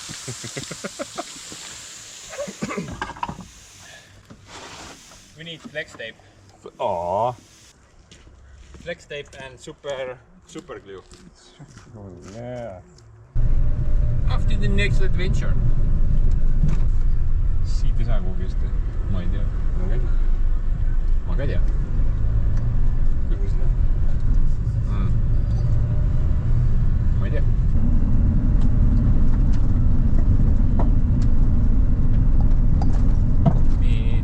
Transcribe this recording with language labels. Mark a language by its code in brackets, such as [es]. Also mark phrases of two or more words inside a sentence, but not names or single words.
[en] We need flex tape. Aww. Flex tape and super glue. Oh yeah. Off to the next adventure. [et] Siit ei saa kuhugi just. Ma ei tea. Ma ka ei tea. Kuidas seda? Ma ei tea. Nii.